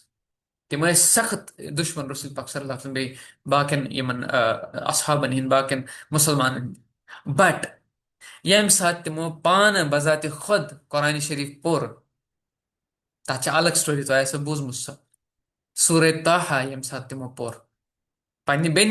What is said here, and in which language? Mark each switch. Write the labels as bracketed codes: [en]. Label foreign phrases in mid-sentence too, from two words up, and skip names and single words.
[ks] تم ٲسۍ سخت دشمن رسول پاک صلی اللہ علیہ وسلم بیٚیہِ باقین یِمن اصحابن ہٕنٛدۍ باقین مُسلمانن ہٕنٛدۍ بٹ ییٚمہِ ساتہٕ تِمو پانہٕ بذاتِ خۄد قرآنہِ شریٖف پوٚر تتھ چھِ الگ سٹوری تۄہہِ آسیو بوٗزمُت سۄ سورہ طٰہا ییٚمہِ ساتہٕ تِمو پوٚر پننہِ بیٚنہِ